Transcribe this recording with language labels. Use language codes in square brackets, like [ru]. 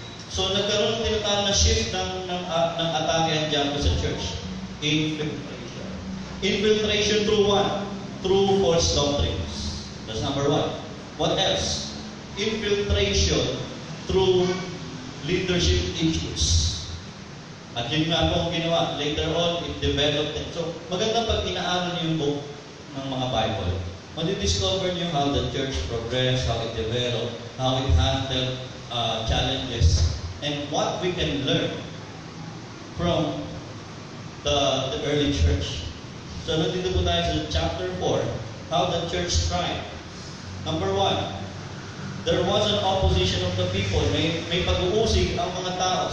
[tl] So nagkaroon din na shift ng atake ang diablo sa church. [en] Infiltration. Infiltration through what? Through false doctrines. That's number one. What else? Infiltration through leadership issues. [tl] At yun nga po ang ginawa. [en] Later on, it developed. [tl] So maganda pag inaaral niyo yung book ng mga Bible. Madidiscover niyo [en] how the church progressed, how it developed, how it handled challenges, and what we can learn from the early church. [tl] So, nandito po tayo sa chapter 4, [en] how the church thrived. Number 1, there was an opposition of the people. [tl] May pag-uusig ang mga tao.